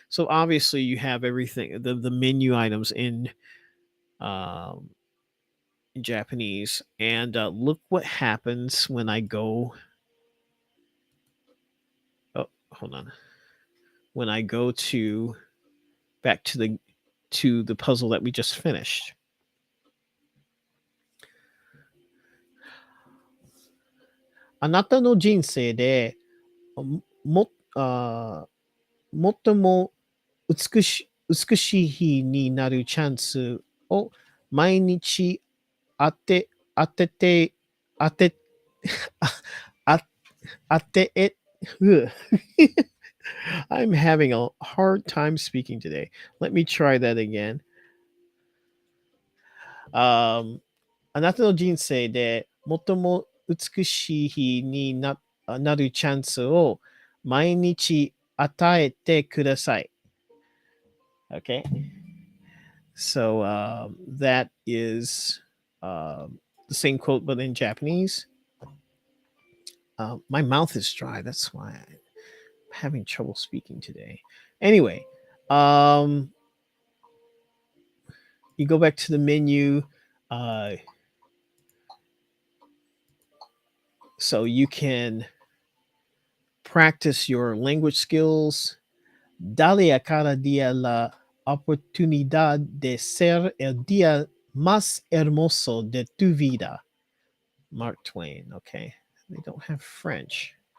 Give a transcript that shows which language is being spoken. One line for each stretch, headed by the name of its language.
English: So obviously you have everything, the menu items um in Japanese, and look what happens when I go. Oh, hold on. When I go to back to the puzzle that we just finished.
Japanese: あなたの人生でもあ最も美しい日になるチャンスを毎日当てて、当て、あ当てえ、ugh.
English: I'm having a hard time speaking today. Let me try that again.
Japanese: あなたの人生で最も美しい日になるチャンスを毎日与えてください。
English: Okay. So that is the same quote, but in Japanese. My mouth is dry. That's why I'm having trouble speaking today. Anyway, um, you go back to the menu, uh, so you can practice your language skills.
Spanish: Dale a cada día la oportunidad de ser el día más hermoso de tu vida.
English: Mark Twain. Okay, they don't have French.